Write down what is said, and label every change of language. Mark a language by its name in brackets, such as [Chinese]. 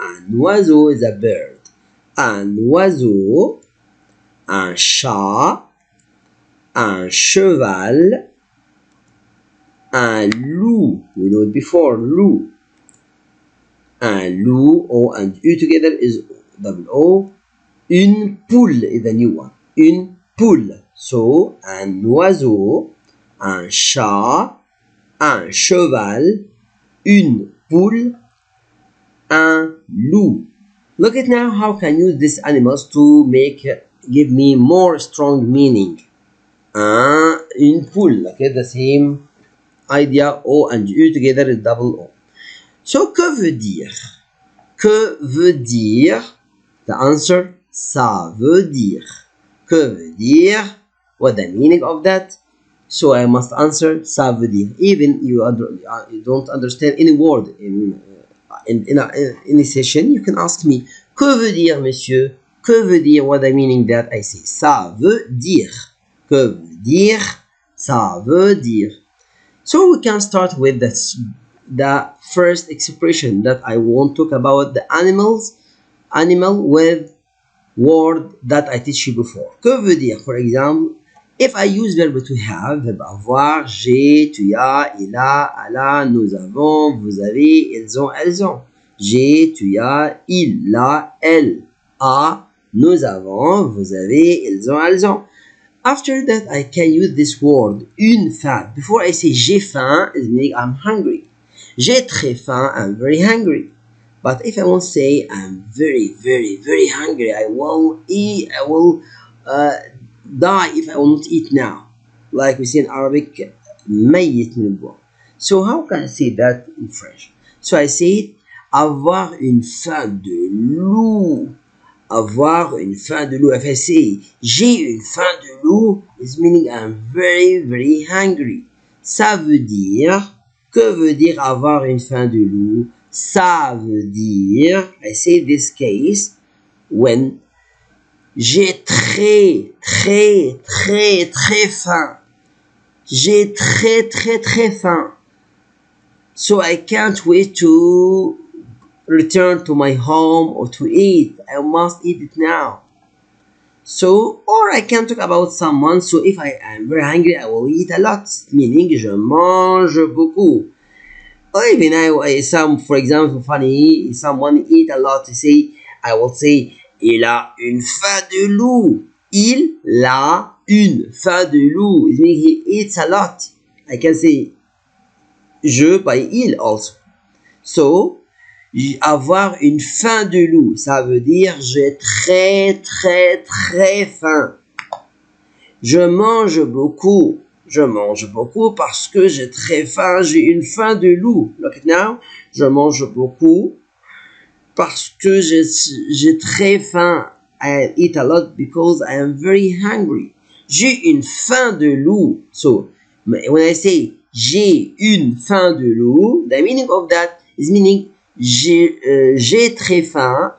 [French] Un oiseau [English] is a bird. [French] Un oiseau, un chat, un cheval, un loup. [English] We know it before, loup. [French] Un loup, [English] O and U together is double O. [French] Une poule [English] is the new one. Une poule. [French] So, un oiseau, un chat, un cheval, une poule, un loup. [English] Look at now how can use these animals to give me more strong meaning. [French] Une poule. [English] Okay, the same idea. O and U together is double O. [French] So, que veut dire? Que veut dire? [English] The answer, [French] ça veut dire. Que veut dire? [English] What the meaning of that? So I must answer, [French] ça veut dire. [English] Even you don't understand any word in any session, you can ask me, [French] que veut dire, monsieur? Que veut dire? [English] What the meaning that? I say, [French] ça veut dire. Que veut dire? Ça veut dire. [English] So we can start with the first expression that I want to talk about, the animal with word that I teach you before. [French] Que veut dire? [English] For example, if I use verb to have, [French] verb avoir, j'ai, tu as, il a, elle a, nous avons, vous avez, ils ont, elles ont. J'ai, tu as, il a, elle a, nous avons, vous avez, ils ont, elles ont. [English] After that, I can use this word, [French] une faim. [English] Before I say [French] j'ai faim, [English] it means I'm hungry. [French] J'ai très faim, [English] I'm very hungry. But if I want to say I'm very, very, very hungry, I will die if I will not eat now. Like we say in Arabic, [Arabic] ميت من الجوع. [English] So how can I say that in French? So I say [French] avoir une faim de loup. Avoir une faim de loup. [English] If I say [French] j'ai une faim de loup, [English] it's meaning I'm very, very hungry. [French] Ça veut dire, que veut dire avoir une faim de loup? Ça veut dire, [English] I say this case, when [French] j'ai très, très, très, très faim. J'ai très, très, très faim. [English] So I can't wait to return to my home or to eat. I must eat it now. So, or I can talk about someone. So if I am very hungry, I will eat a lot. Meaning, [French] je mange beaucoup. [English] Or even for example, funny, someone eat a lot. I will say, [French] il a une faim de loup. Il a une faim de loup. [English] It means he eats a lot. I can say, je by il also. [French] So, avoir une faim de loup, ça veut dire j'ai très, très, très faim. Je mange beaucoup. Je mange beaucoup parce que j'ai très faim. J'ai une faim de loup. [English] Look at now. [French] Je mange beaucoup parce que j'ai très faim. [English] I eat a lot because I am very hungry. [French] J'ai une faim de loup. [English] So, when I say [French] j'ai une faim de loup, [English] the meaning of that is meaning [French] j'ai très faim.